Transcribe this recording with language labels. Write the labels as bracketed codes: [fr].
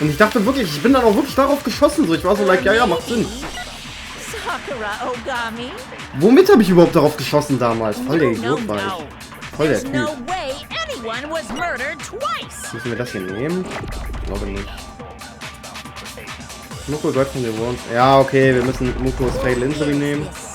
[de] Und ich dachte wirklich, ich bin dann auch wirklich darauf geschossen. So, ich war so like, ja, macht Sinn. [en] Sakura Ogami? [de] Womit habe ich überhaupt darauf geschossen damals? Voll der Idiot war ich. Voll der Typ. [en] No way anyone was murdered twice. [de] Müssen wir das hier nehmen? Ich glaube nicht. Muko Gott von den Worms. Ja, okay, wir müssen Mukos Fatal Injury nehmen.